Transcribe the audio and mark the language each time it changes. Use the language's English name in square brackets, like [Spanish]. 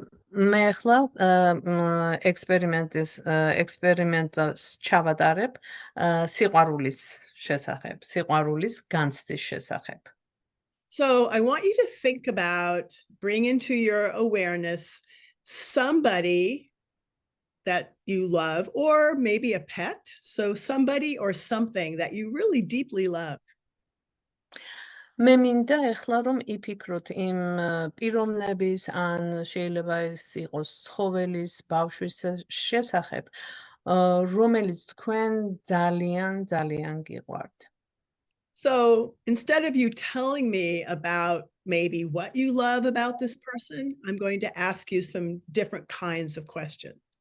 [Georgian] მე ახლა ექსპერიმენტს ჩავატარებ სიყვარულის შესახებ, სიყვარულის განცდის შესახებ. [English] So I want you to think about, bring into your awareness somebody that you love, or maybe a pet. So somebody or something that you really deeply love. [Georgian] მე მინდა ეხლა რომ იფიქროთ იმ პიროვნების ან შეიძლება ეს იყოს ცხოველის, ბავშვის შესახებ, რომელიც თქვენ ძალიან გიყვართ. [English] So instead of you telling me about maybe what you love about this person, I'm going to ask you some different kinds of questions.